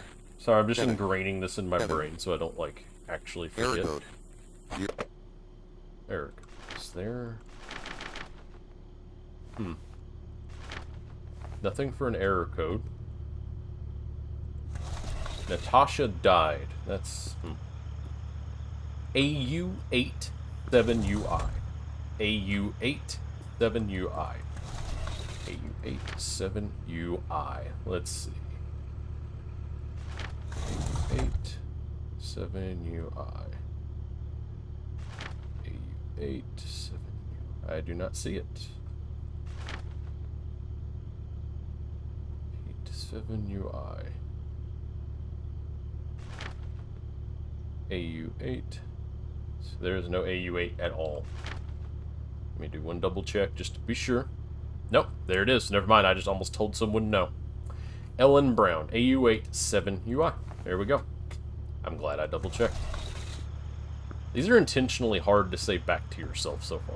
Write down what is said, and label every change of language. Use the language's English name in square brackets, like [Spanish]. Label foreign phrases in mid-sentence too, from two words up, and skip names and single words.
[English] Sorry, I'm just ingraining this in my brain so I don't, like, actually forget. Error code. Error code. Is there... Nothing for an error code. Natasha died. That's... AU87UI. AU87UI. AU87UI. Let's see. AU87UI. AU87UI. I do not see it. 87UI. AU8. So there's no AU8 at all. Let me do one double check just to be sure. Nope, there it is. Never mind, I just almost told someone no. Ellen Brown, AU8 7UI. There we go. I'm glad I double checked. These are intentionally hard to say back to yourself so far.